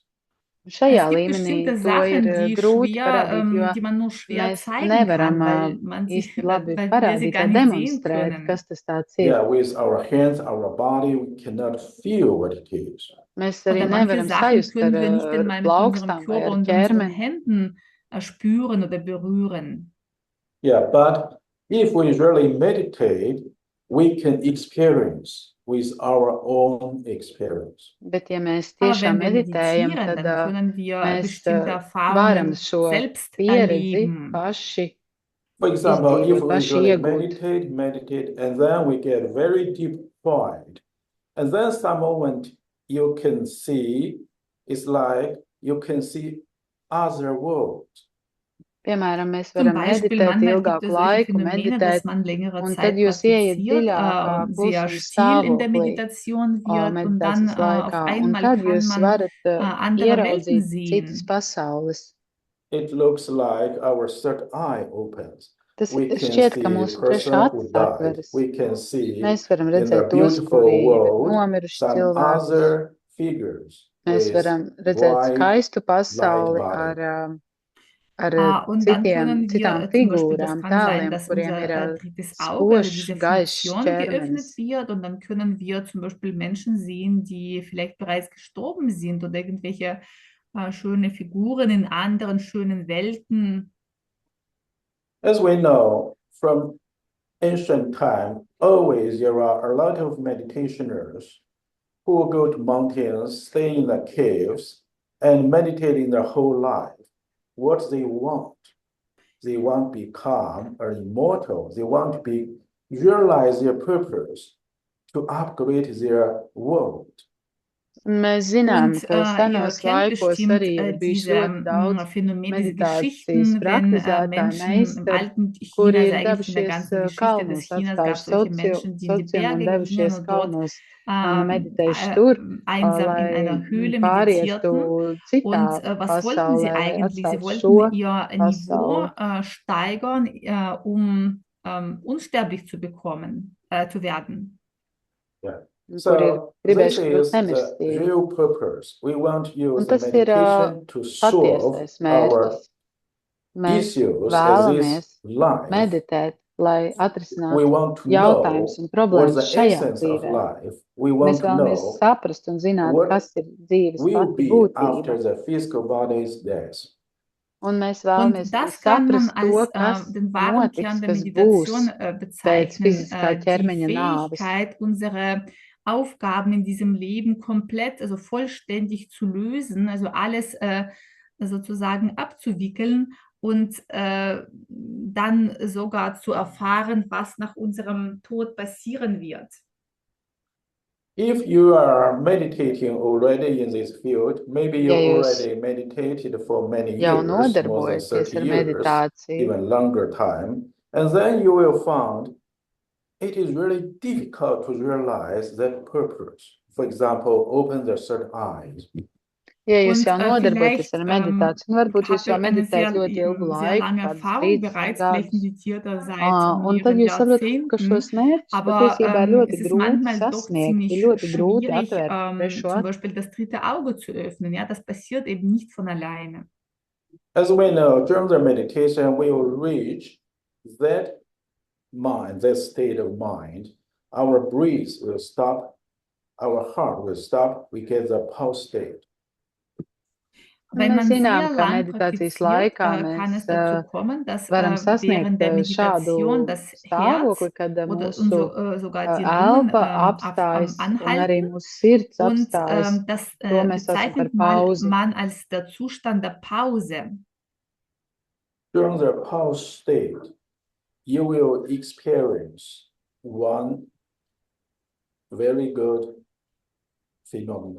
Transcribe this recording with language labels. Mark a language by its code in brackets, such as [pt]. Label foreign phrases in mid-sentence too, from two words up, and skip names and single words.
[lv] Šajā [de] Es gibt [lv] līmenī [de] bestimmte [lv] to ir [de] Sachen, die [lv] grūti [de] schwer, [lv] parādīt, jo [de] die man nur schwer [lv] mēs [de] zeigen [lv] nevaram [de] kann, weil man sie, [lv] īsti labi [de] weil wir sie [lv] parādīt [de] gar [lv] vai [de] nicht sehen [lv] demonstrēt, [de] können. [lv] kas tas tāds ir. [en] Yeah, with our hands, our body, we cannot feel what it is. [lv] Mēs arī [de] Oder manche [lv] nevaram [de] Sachen [lv] sajust [de] können [lv] ar [de] wir nicht einmal mit unserem [lv] plaukstām vai [de] Körper [lv] ar [de] und unseren [lv] ķermeni. [de] Händen spüren oder berühren. [en] Yeah, but if we really meditate, we can experience with our own experience. [lv] Bet ja mēs [de] Aber [lv] tiešām [de] wenn wir [lv] meditējam, [de] meditieren, [lv] tad [de] dann können wir [lv] mēs [de] bestimmte [lv] varam [de] Erfahrungen [lv] šo [de] selbst [lv] pieredzi [de] erleben. [lv] paši [en] For example, if [lv] izdzīvot, [en] we [lv] paši [en] really [lv] iegūt. [en] meditate, and then we get very deep point, and then some moment you can see, it's like you can see other worlds. [lv] Piemēram, mēs [de] Zum [lv] varam [de] Beispiel, [lv] meditēt [de] manchmal gibt [lv] ilgāku [de] es solche [lv] laiku, [de] Phänomene, dass [lv] meditēt, [de] man längere [lv] un tad [de] Zeit [lv] jūs ieiet [de] praktiziert, [lv] dziļākā [de] sehr [lv] klusuma [de] still in der [lv] stāvoklī [de] Meditation wird und dann [lv] meditācijas [de] auf [lv] laikā, un [de] einmal [lv] tad [de] kann [lv] jūs [de] man [lv] varat [de] andere Welten [lv] ieraudzīt citas [de] sehen. [lv] pasaules. [en] It looks like our third eye opens. [lv] Tas [en] We can [lv] šķiet, ka [en] see [lv] mūsu [en] the [lv] trešā [en] person who [lv] acis [en] died. [lv] atveras. [en] We can see [lv] Mēs varam [en] in the [lv] redzēt tos, [en] beautiful [lv] kuri ir [en] world [lv] nomiruši [en] some [lv] cilvēkus. [en] other figures [lv] Mēs [en] with [lv] varam redzēt [en] white [lv] skaistu [en] light [lv] pasauli [en] body. [lv] ar [de] Und dann können [lv] citām [de] wir zum Beispiel, das [lv] figūrām, [de] kann sein, [lv] tēliem, [de] dass [lv] kuriem ir [de] unser drittes Auge, also [lv] spožs, [de] diese [lv] gaišs [de] Funktion geöffnet [lv] ķermenis. [de] wird und dann können wir zum Beispiel Menschen sehen, die vielleicht bereits gestorben sind oder irgendwelche schöne Figuren in anderen schönen Welten. [en] As we know from ancient time, always there are a lot of meditationers who go to mountains, stay in the caves, and meditate in their whole life. What they want to be calm or immortal. They want to realize their purpose, to upgrade their world. [lv] Un mēs zinām, [de] Und [lv] ka [de] ihr [lv] senos [de] kennt [lv] laikos [de] bestimmt [lv] arī ir bijis [de] diese [lv] ļoti daudz [de] Phänomene, diese [lv] meditācijas [de] Geschichten, wenn [lv] praktizētāji [de] Menschen im [lv] meistari, [de] alten [lv] kuri [de] China, [lv] ir [de] eigentlich in der [lv] devušies [de] ganzen Geschichte des [lv] kalnos, [de] Chinas, gab es solche Menschen, die in die [lv] socium un [de] Berge gingen [lv] devušies [de] und dort [lv] kalnos un meditējuši tur, [de] einsam in [lv] lai [de] einer Höhle [lv] pārietu [de] meditierten. [lv] citā [de] Und was wollten sie [lv] pasaulē, lai [de] eigentlich? Sie [lv] atstātu šo [de] wollten ihr Niveau [lv] pasauli. [de] steigern, um unsterblich zu bekommen, zu werden. [en] Yeah. [lv] Kur ir [en] So this [lv] gribējuši kļūt [en] is the [lv] nemirstīgi. [en] real purpose. We want to [lv] Un [en] use [lv] tas ir [en] meditation to solve [lv] patiesais [en] our [lv] mērķis. Mēs [en] issues as [lv] vēlamies [en] this life. [lv] meditēt, lai [en] We [lv] atrisinātu [en] want to [lv] jautājumus [en] know [lv] un [en] what's [lv] problēmas [en] the [lv] šajā [en] essence of [lv] dzīvē. [en] life. We [lv] Mēs [en] want to [lv] vēlamies [en] know [lv] saprast un zināt, [en] what [lv] kas ir dzīves [en] will [lv] pati [en] be [lv] būtība. [en] after the physical body's death. [lv] Un mēs [de] Und [lv] vēlamies [de] das kann man [lv] saprast to, [de] als [lv] kas [de] den wahren [lv] notiks, [de] Kern der [lv] kas būs [de] Meditation [lv] pēc [de] bezeichnen. [lv] fiziskā [de] Die [lv] ķermeņa nāves. [de] Fähigkeit, unsere Aufgaben in diesem Leben komplett, also vollständig zu lösen, also alles sozusagen abzuwickeln und dann sogar zu erfahren, was nach unserem Tod passieren wird. [en] If you are meditating already in this field, maybe you [lv] Ja jūs [en] already meditated for many [lv] jau [en] years, more than [lv] nodarbojaties [en] 30 [lv] ar [en] years, [lv] meditāciju, [en] even longer time, and then you will find it is really difficult to realize that purpose. For example, open the third eyes. [lv] ja jūs [de] Und [lv] jau nodarbojaties [de] vielleicht [lv] ar meditāciju, un varbūt jūs [de] habt [lv] jau [de] ihr eine [lv] meditējat ļoti ilgu [de] sehr [lv] laiku, [de] lange [lv] kādus [de] Erfahrung [lv] 30 [de] bereits, vielleicht [lv] gadus, [de] meditiert ihr seit [lv] un tad [de] mehreren [lv] jūs saprotat, ka [de] Jahrzehnten, [lv] šos mērķus [de] aber [lv] patiesībā ir ļoti [de] es ist [lv] grūti [de] manchmal doch [lv] sasniegt, [de] ziemlich [lv] ir ļoti grūti [de] schwierig, [lv] atvērt trešo [de] zum [lv] aci. [de] Beispiel das dritte Auge zu öffnen. Ja, das passiert eben nicht von alleine. [en] As we know, during the meditation, we will reach that mind, that state of mind. Our breath will stop, our heart will stop, we get the pause state. [de] Wenn [lv] Mēs [de] man [lv] zinām, [de] sehr [lv] ka [de] lang [lv] meditācijas [de] praktiziert, [lv] laikā [de] kann es [lv] mēs [de] dazu kommen, dass [lv] varam [de] während [lv] sasniegt [de] der [lv] šādu [de] Meditation das [lv] stāvokli, [de] Herz [lv] kad [de] oder [lv] mūsu [de] sogar die Lungen [lv] elpa apstājas un arī [de] anhalten. [lv] mūsu sirds [de] Und [lv] apstājas. [de] das [lv] To mēs saucam par [de] bezeichnet [lv] pauzi. [de] man als der Zustand der Pause. [en] During the pause state, you will experience one very good phenomenon.